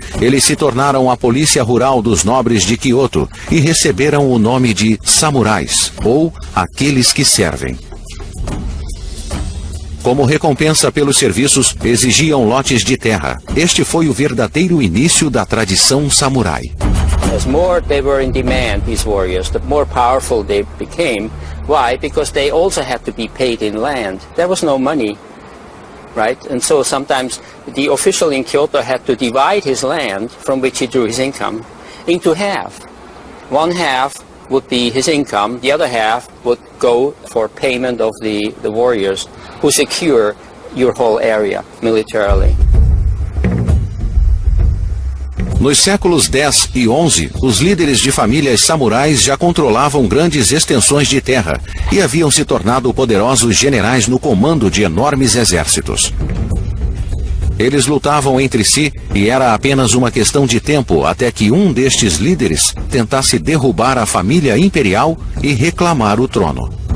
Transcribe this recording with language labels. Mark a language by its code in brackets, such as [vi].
[pt] Eles se tornaram a polícia rural dos nobres de Kyoto e receberam o nome de samurais, ou aqueles que servem. Como recompensa pelos serviços, exigiam lotes de terra. Este foi o verdadeiro início da tradição samurai. [en] As more they were in demand, these warriors, the more powerful they became. Why? Because they also had to be paid in land. There was no money, right? And so sometimes the official in Kyoto had to divide his land, from which he drew his income, into half. One half would be his income. The other half would go for payment of the warriors who secure your whole area militarily. [pt] Nos séculos X e XI, os líderes de famílias samurais já controlavam grandes extensões de terra e haviam se tornado poderosos generais no comando de enormes exércitos. Eles lutavam entre si e era apenas uma questão de tempo até que um destes líderes tentasse derrubar a família imperial e reclamar o trono.